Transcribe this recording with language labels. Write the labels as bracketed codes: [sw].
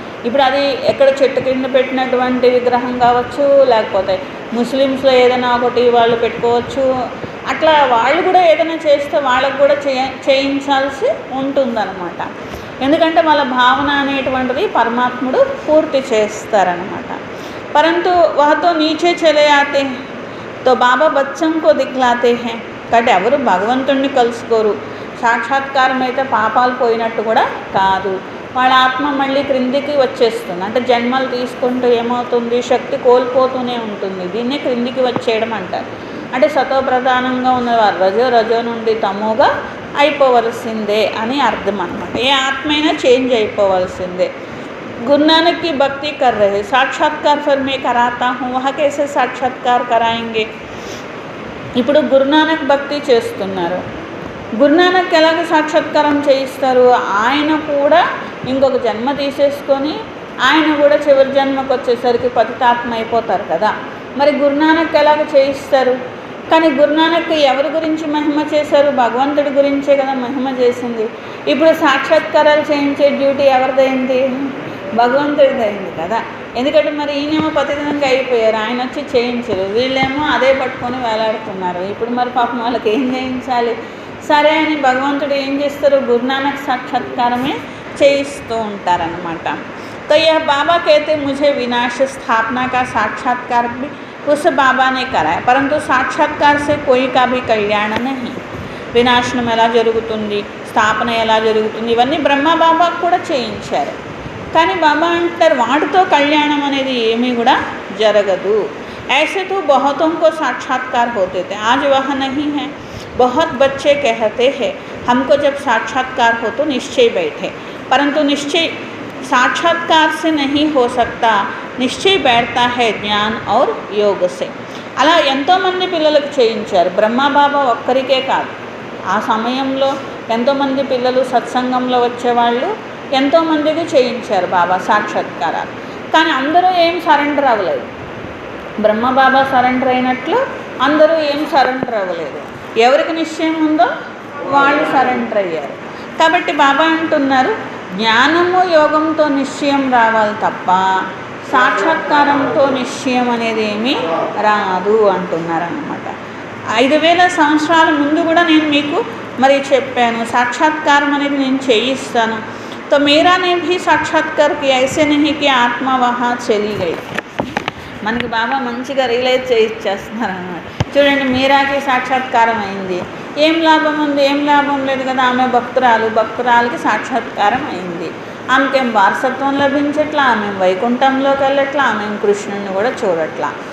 [te] ఇప్పుడు అది ఎక్కడ చెట్టు కింద పెట్టినటువంటి విగ్రహం కావచ్చు, లేకపోతే ముస్లిమ్స్లో ఏదైనా ఒకటి వాళ్ళు పెట్టుకోవచ్చు. అట్లా వాళ్ళు కూడా ఏదైనా చేస్తే వాళ్ళకు కూడా చేయించాల్సి ఉంటుందన్నమాట. ఎందుకంటే వాళ్ళ భావన అనేటువంటిది పరమాత్ముడు పూర్తి చేస్తారనమాట. [hi] परंतु वह तो नीचे चले आते हैं, तो बाबा बच्चों को दिखलाते हैं. [te] కాబట్టి ఎవరు భగవంతుడిని కలుసుకోరు, సాక్షాత్కారం అయితే పాపాలు పోయినట్టు కూడా కాదు. వాళ్ళ ఆత్మ మళ్ళీ క్రిందికి వచ్చేస్తుంది. అంటే జన్మలు తీసుకుంటూ ఏమవుతుంది, శక్తి కోల్పోతూనే ఉంటుంది. దీన్నే క్రిందికి వచ్చేయడం అంటారు. అంటే సతోప్రధానంగా ఉన్నవారు రజో నుండి తమోగా అయిపోవలసిందే అని అర్థం అనమాట. ఏ ఆత్మ అయినా చేంజ్ అయిపోవలసిందే. [hi] गुरु नानक की भक्ति कर रहे, साक्षात्कार फिर मैं कराता हूँ, वह कैसे साक्षात्कार कराएंगे? [te] ఇప్పుడు గురునానక్ భక్తి చేస్తున్నారు. గురునానక్ ఎలాగ సాక్షాత్కారం చేయిస్తారు? ఆయన కూడా ఇంకొక జన్మ తీసేసుకొని ఆయన కూడా చివరి జన్మకు వచ్చేసరికి పతితాత్మ అయిపోతారు కదా. మరి గురునానక్ ఎలాగ చేయిస్తారు? కానీ గురునానక్ ఎవరి గురించి మహిమ చేశారు? భగవంతుడి గురించే కదా మహిమ చేసింది. ఇప్పుడు సాక్షాత్కారాలు చేయించే డ్యూటీ ఎవరిదైంది? భగవంతుడిదైంది కదా. ఎందుకంటే మరి ఈయనేమో పతితంగా అయిపోయారు, ఆయన వచ్చి చేయించరు, వీళ్ళేమో అదే పట్టుకొని వేలాడుతున్నారు. ఇప్పుడు మరి పాపం వాళ్ళకి ఏం చేయించాలి? సరే అని భగవంతుడు ఏం చేస్తారు? గురునానక్ సాక్షాత్కారమే చేయిస్తూ ఉంటారనమాట. [hi] तो यह बाबा कहते मुझे विनाश स्थापना का साक्षात्कार भी उस बाबा ने कराया, परंतु साक्षात्कार से कोई का भी कल्याण नहीं. [te] వినాశనం ఎలా జరుగుతుంది, స్థాపన ఎలా జరుగుతుంది, ఇవన్నీ బ్రహ్మ బాబాకు కూడా చేయించారు. కానీ బాబా అంటారు వాటితో కళ్యాణం అనేది ఏమీ కూడా జరగదు. [hi] ऐसे तो बहुतों को साक्षात्कार होते थे, आज वह नहीं है. बहुत बच्चे कहते हैं हमको जब साक्षात्कार हो तो निश्चय बैठे, परंतु निश्चय साक्षात्कार से नहीं हो सकता, निश्चय बैठता है ज्ञान और योग से. [te] అలా ఎంతోమంది పిల్లలకు చేయించారు. బ్రహ్మబాబా ఒక్కరికే కాదు, ఆ సమయంలో ఎంతోమంది పిల్లలు సత్సంగంలో వచ్చేవాళ్ళు ఎంతోమందికి చేయించారు బాబా సాక్షాత్కారాలు. కానీ అందరూ ఏం సరెండర్ అవ్వలేదు. బ్రహ్మబాబా సరెండర్ అయినట్లు అందరూ ఏం సరెండర్ అవ్వలేదు. ఎవరికి నిశ్చయం ఉందో వాళ్ళు సరెండర్ అయ్యారు. కాబట్టి బాబా అంటున్నారు జ్ఞానము యోగంతో నిశ్చయం రావాలి తప్ప సాక్షాత్కారంతో నిశ్చయం అనేది ఏమీ రాదు అంటున్నారన్నమాట. 5000 సంవత్సరాల ముందు కూడా నేను మీకు మరి చెప్పాను, సాక్షాత్కారం అనేది నేను చేయిస్తాను. [hi] तो मेरा ने भी साक्षात्कार किया, ऐसे नहीं कि आत्मा वहाँ चली गई. [te] మనకి బాబా మంచిగా రియలైజ్ చేయిచ్చేస్తున్నారు అన్నమాట. చూడండి, మీరాకి సాక్షాత్కారం అయింది, ఏం లాభం ఉంది? ఏం లాభం లేదు కదా. ఆమె భక్తురాలకి సాక్షాత్కారం అయింది. ఆమెకేం వారసత్వం లభించట్లా, ఆమె వైకుంఠంలోకి వెళ్ళట్లా, ఆమె కృష్ణుడిని కూడా చూడట్లా.